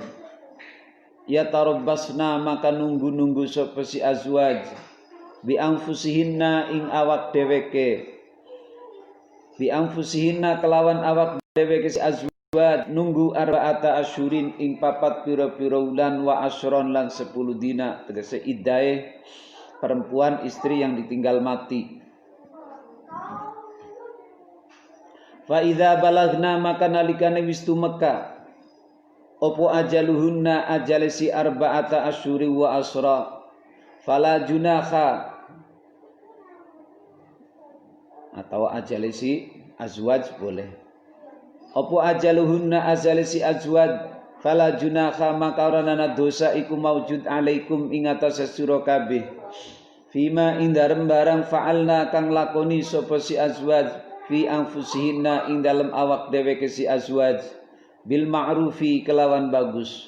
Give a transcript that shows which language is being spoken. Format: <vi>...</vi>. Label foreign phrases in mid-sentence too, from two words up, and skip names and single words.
<ar>يتربصن</ar> <jv>maka nunggu-nunggu sapa si azwaj</jv> <ar>بأنفسهن</ar> <jv>ing awak dheweke.</jv> <ar>بأنفسهن</ar> <jv>kelawan awak dheweke si azwaj nunggu</jv> <ar>أربعة أشهر</ar> <jv>ing papat pira-pira wulan</jv> <ar>وعشرا</ar> <jv>lan 10 dina.</jv> <id>Tegese iddahe perempuan istri yang ditinggal mati.</id> <ar>فإذا بلغن</ar> <jv>maka nalikane wis tumeka opo ajaluhunna ajale si</jv> <ar>أربعة أشهر وعشرا فلا جناح</ar> <jv>atau ajale si azwaj boleh. Opo ajaluhunna ajale si azwaj</jv> <ar>فلا جناح</ar> <jv>maka ora ana dosa iku maujud alaikum ing atase sira kabeh. Fima ing dalem barang fa'alna kang lakoni sapa si azwaj</jv> <ar>في أنفسهن</ar> <jv>ing dalem awak dheweke si azwaj</jv> <ar>بالمعروف</ar> <jv>kelawan bagus.</jv>